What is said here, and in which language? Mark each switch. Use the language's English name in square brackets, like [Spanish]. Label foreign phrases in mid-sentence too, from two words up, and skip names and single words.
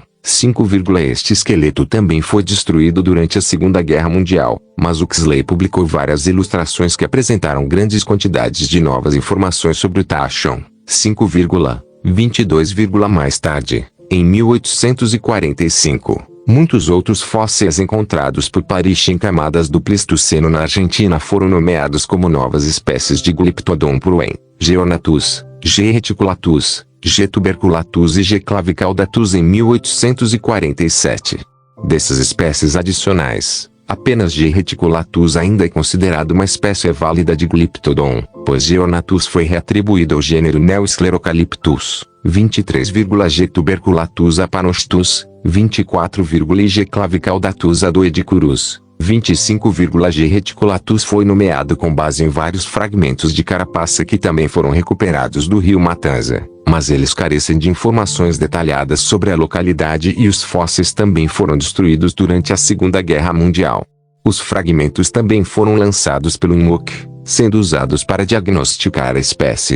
[Portuguese] 5, este esqueleto também foi destruído durante a Segunda Guerra Mundial, mas Huxley publicou várias ilustrações que apresentaram grandes quantidades de novas informações sobre o taxon. 5,22, mais tarde, em 1845. Muitos outros fósseis encontrados por Parrish em camadas do Pleistoceno na Argentina foram nomeados como novas espécies de Glyptodon por Wayne. G. ornatus, G. reticulatus, G. tuberculatus e G. clavicaudatus em 1847. Dessas espécies adicionais, apenas G. reticulatus ainda é considerado uma espécie válida de Glyptodon, pois G. ornatus foi reatribuído ao gênero Neosclerocalyptus. 23, G. tuberculatus a Panostus, 24, G. clavicaudatus a Doedicurus, 25, G. reticulatus foi nomeado com base em vários fragmentos de carapaça que também foram recuperados do rio Matanza, mas eles carecem de informações detalhadas sobre a localidade e os fósseis também foram destruídos durante a Segunda Guerra Mundial. Os fragmentos também foram lançados pelo INMOC, sendo usados para diagnosticar a espécie.